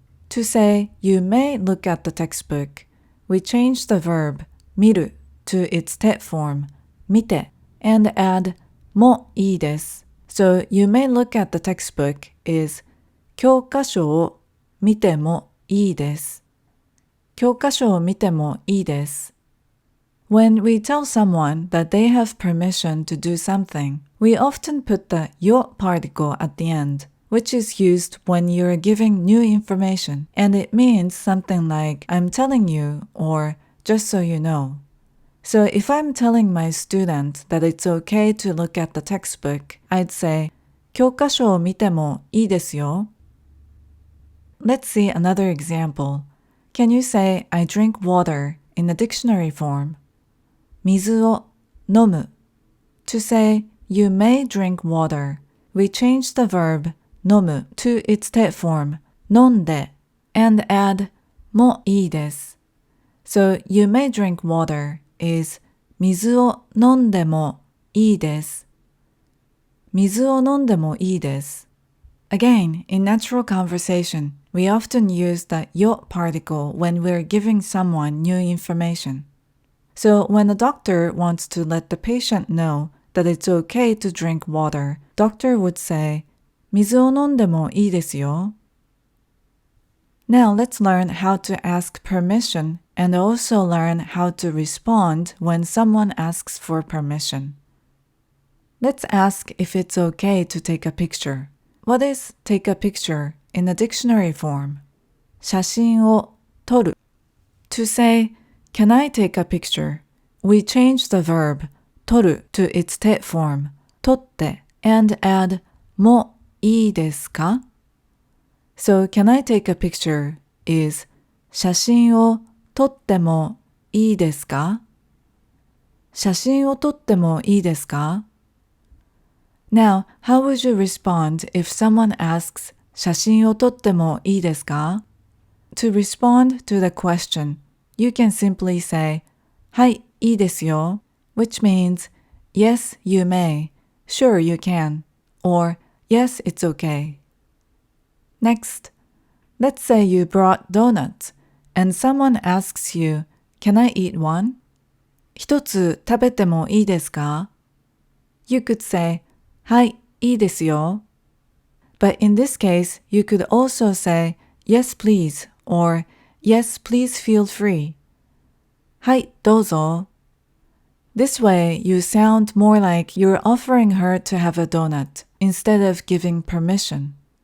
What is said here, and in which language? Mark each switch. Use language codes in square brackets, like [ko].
[en] To say, you may look at the textbook, we change the verb 見る to its te form 見て and add もいいです. So you may look at the textbook is [ja] 教科書を見てもいいです. 教科書を見てもいいです. [en] When we tell someone that they have permission to do something, we often put the yo particle at the end, which is used when you're giving new information, and it means something like I'm telling you or just so you know. So if I'm telling my student that it's okay to look at the textbook, I'd say [ja] 教科書を見てもいいですよ. [en] Let's see another example. Can you say I drink water in the dictionary form? [ja] 水を飲む. [en] To say you may drink water, we change the verb 飲む to its te form 飲んで and add もいいです. So you may drink water is [ja] 水を飲んでもいいです. 水を飲んでもいいです. [en] Again, in natural conversation, we often use the yo particle when we're giving someone new information. So when a doctor wants to let the patient know that it's okay to drink water, doctor would say, [ja] 水を飲んでもいいですよ. [en] Now let's learn how to ask permission and also learn how to respond when someone asks for permission. Let's ask if it's okay to take a picture. What is take a picture in the dictionary form? [ja] 写真を撮る. [en] To say, can I take a picture? We change the verb 撮る to its te form 撮って and add もいいですか? So can I take a picture is [ja] 写真を撮ってもいいですか? 写真を撮ってもいいですか? [en] Now, how would you respond if someone asks [ja] 写真を撮ってもいいですか? [en] To respond to the question, you can simply say, [ja] はい、いいですよ, [en] which means, yes, you may, sure you can, or yes, it's okay. Next, let's say you brought donuts, and someone asks you, can I eat one? [ja] 一つ食べてもいいですか? [en] You could say, [ja] はい、いいですよ. [en] But in this case, you could also say, yes, please, or yes, please feel free. [ja] はい、どうぞ. [en] This way, you sound more like you're offering her to have a donut instead of giving permission.